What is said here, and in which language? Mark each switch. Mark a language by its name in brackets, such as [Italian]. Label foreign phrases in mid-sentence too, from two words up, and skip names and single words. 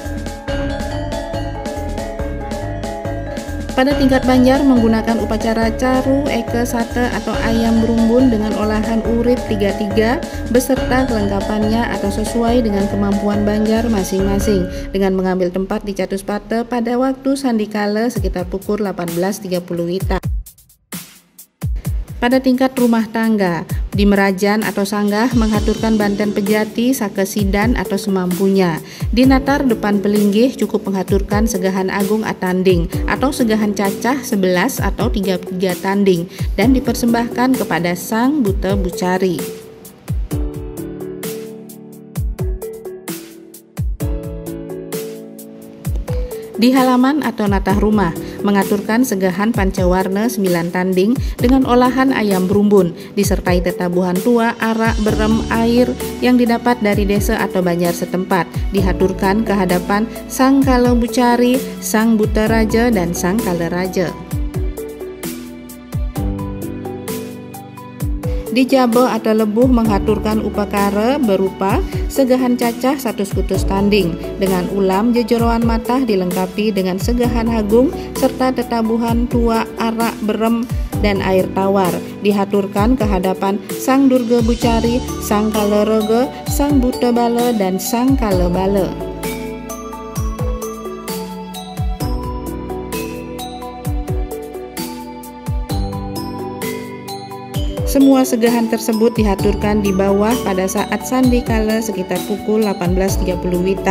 [Indonesian] Pada tingkat Banjar menggunakan upacara Caru Eke Sate atau ayam berumbun dengan olahan urip 33 beserta kelengkapannya atau sesuai dengan kemampuan Banjar masing-masing dengan mengambil tempat di Catuspate pada waktu sandikala sekitar pukul 18.30 WITA. Pada tingkat rumah tangga, Di Merajan atau Sanggah menghaturkan banten pejati sakesidan atau semampunya. Di Natar depan Pelinggih cukup menghaturkan segahan agung atanding atau segahan cacah 11 atau 33 tanding dan dipersembahkan kepada Sang Buta Bucari. Di halaman atau natah rumah, mengaturkan segahan pancawarna 9 tanding dengan olahan ayam berumbun, disertai tetabuhan tua, arak, berem, air yang didapat dari desa atau banjar setempat, dihaturkan ke hadapan Sang Kala Bucari, Sang Buta Raja, dan Sang Kala Raja. Di Jabo atau Lebuh menghaturkan upakara berupa segahan cacah 1 skutus tanding dengan ulam jejeroan matah dilengkapi dengan segahan agung serta tetabuhan tua, arak, berem, dan air tawar, dihaturkan ke hadapan Sang Durga Bucari, Sang Kala Raga, Sang Buta Bala, dan Sang Kala Bala. Semua segahan tersebut dihaturkan di bawah pada saat sandi kala sekitar pukul 18.30 Wita.